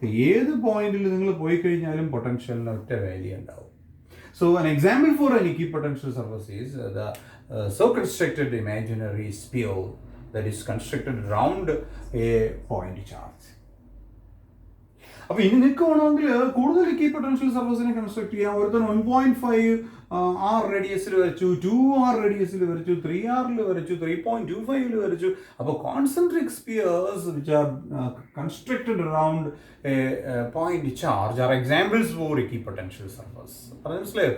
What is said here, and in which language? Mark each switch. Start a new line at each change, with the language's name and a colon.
Malayalam: ഏത് പോയിന്റിൽ നിങ്ങൾ പോയി കഴിഞ്ഞാലും പൊട്ടൻഷ്യലിന് ഒറ്റ വാല്യൂ ഉണ്ടാവും.
English: So an example for an equipotential surface is the so constructed imaginary sphere that is constructed around a point charge.
Malayalam: അപ്പോൾ ഇനി നിങ്ങൾക്ക് വേണമെങ്കിൽ കൂടുതൽ ഇക്വിപൊട്ടൻഷ്യൽ സർഫസിനെ കൺസ്ട്രക്ട് ചെയ്യാം. ഒരുത്തൻ 1.5 ആർ റേഡിയസിൽ വരച്ചു, 2 ആർ റേഡിയസിൽ വരച്ചു, 3 ആറിൽ വരച്ചു, 3.25 വരച്ചു.
English: അപ്പോൾ concentric spheres which are constructed around a point charge are examples for equipotential surface.
Malayalam: അത് മനസ്സിലായോ?